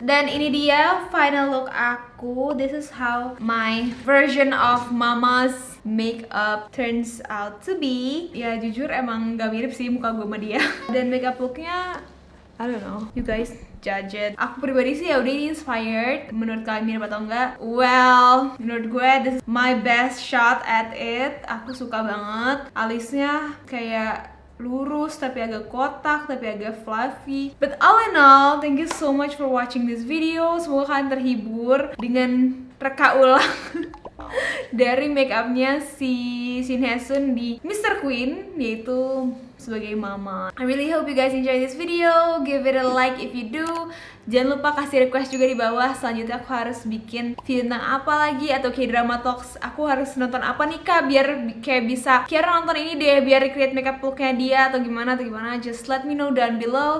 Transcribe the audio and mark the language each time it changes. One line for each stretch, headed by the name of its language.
Indonesian: Dan ini dia final look aku.
English: This is how my version of mama's makeup turns out to be.
Indonesian: Ya jujur emang gak mirip sih muka gue sama dia. Dan makeup looknya,
English: I don't know, you guys judge it.
Indonesian: Aku pribadi sih ya udah ini inspired. Menurut kalian mirip atau enggak?
English: Well,
Indonesian: menurut gue
English: this is my best shot at it.
Indonesian: Aku suka banget. Alisnya kayak lurus tapi agak kotak tapi agak fluffy.
English: But all in all, thank you so much for watching this video.
Indonesian: Semoga kalian terhibur dengan reka ulang dari makeupnya si Shin Hye Sun di Mr. Queen, yaitu sebagai mama.
English: I really hope you guys enjoy this video. Give it a like if you do.
Indonesian: Jangan lupa kasih request juga di bawah. Selanjutnya aku harus bikin video tentang apa lagi, atau kayak drama talks. Aku harus nonton apa nih kak, biar kayak bisa Kiara nonton ini deh, biar recreate makeup looknya dia atau gimana.
English: Just let me know down below.